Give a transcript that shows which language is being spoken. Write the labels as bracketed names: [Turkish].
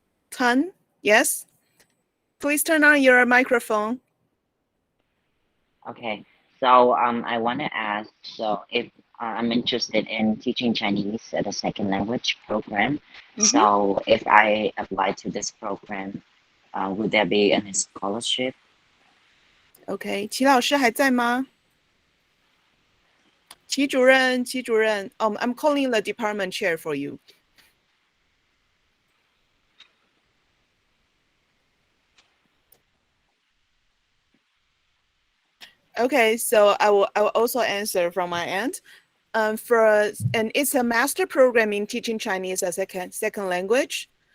[English] Tan, yes. Please turn on your microphone. Okay, so I want to ask, so if I'm interested in teaching Chinese as a second language program, so if I apply to this program, would there be any scholarship? [Chinese] Okay, 齐老师还在吗？ [English] 齐主任，I'm calling the department chair for you. Okay, so I will also answer from my end. And it's a master program in teaching Chinese as a second language.